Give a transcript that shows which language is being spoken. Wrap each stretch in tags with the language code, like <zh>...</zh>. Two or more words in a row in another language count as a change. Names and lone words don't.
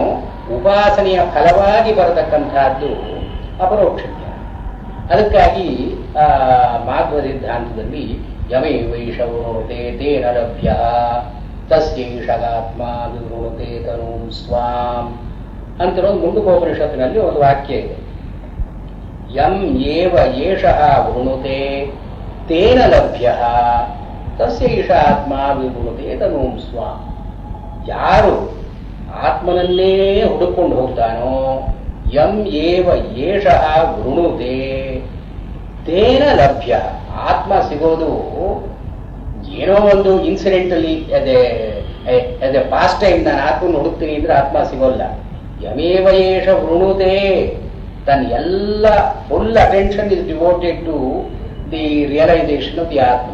<kn>ಉಪಾಸನೆಯ ಫಲವಾಗಿ ಬರತಕ್ಕಂತಹದ್ದು ಅಪರೋಕ್ಷ ಜ್ಞಾನ. ಅದಕ್ಕಾಗಿ ಮಾಧ್ವ ಸಿದ್ಧಾಂತದಲ್ಲಿ</kn> <sa>ಯಮೇ ವೈಷವೃಣುತೆ ತೇನ ಲಭ್ಯ ತಸ್ಯೈಷಗಾತ್ಮ ವಿವೃಣುತೆ ತನೂಂ ಸ್ವಾಂ</sa> <kn>ಅಂತಿರೋದು ಮುಂಡುಕೋಪನಿಷತ್ತಿನಲ್ಲಿ ಒಂದು ವಾಕ್ಯ ಇದೆ.</kn> <sa>ಯಂ ಏವ ಏಷಃ ವೃಣುತೆ ತೇನ ಲಭ್ಯ ತಸ್ಯೈಷ ಆತ್ಮ ವಿವೃಣುತೆ ತನೂಂ ಸ್ವಾಂ.</sa> <kn>ಯಾರು ಆತ್ಮನನ್ನೇ ಹುಡುಕೊಂಡು ಹೋಗ್ತಾನೋ,</kn> <sa>ಯಂ ಏವ ಏಷಃ ವೃಣುತೆ ತೇನ ಲಭ್ಯ,</sa> <kn>ಆತ್ಮ ಸಿಗೋದು ಏನೋ ಒಂದು</kn> <en>incidentally as a pastime</en> <kn>ನಾನು ಆತ್ಮನ್ನು ಹುಡುಕ್ತೀನಿ ಅಂದ್ರೆ ಆತ್ಮ ಸಿಗೋಲ್ಲ.</kn> <sa>ಯಮೇವ ಏಷ ವೃಣುತೆ,</sa> <kn>ತನ್ನ ಎಲ್ಲ</kn> <en>full attention is devoted to the realisation of the atma.</en>